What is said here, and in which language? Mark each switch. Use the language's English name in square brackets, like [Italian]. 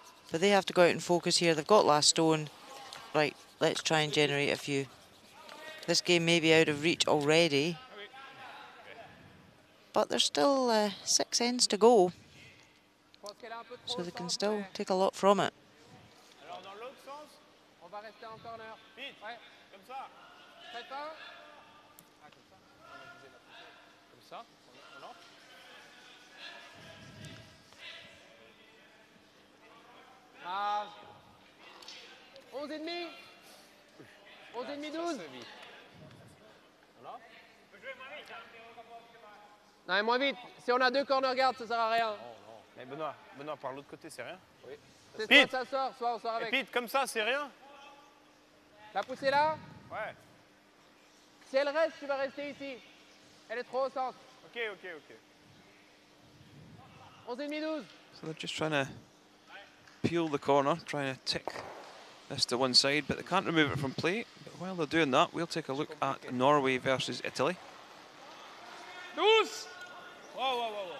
[English] But they have to go out and focus here. They've got last stone. Right, let's try and generate a few. This game may be out of reach already. But there's still 6 ends to go. So they can still take a lot from it. [French] Alors dans l'autre sens, on va rester en corner. Vite, ouais, comme ça. Très fin. Ah, comme ça. On va viser la poussée. Comme ça. On entre. Ah. 11 et demi. 11 et demi, 12. Voilà. Non, moins vite. Si on a 2 corner guards, ça sert à rien. Mais Benoît, par l'autre côté, c'est rien. Oui. C'est Pete. soit ça sort, soit on sort avec. Et Pete, comme ça, c'est rien. La poussée là. Ouais. Si elle reste, tu vas rester ici. Elle est trop au centre. Ok, ok, ok. 11 et demi, 12. [English] So they're just trying to peel the corner, trying to tick this to one side, but they can't remove it from play. But while they're doing that, we'll take a look at Norway versus Italy. [French] 12. [English] Wow, wow, wow, wow.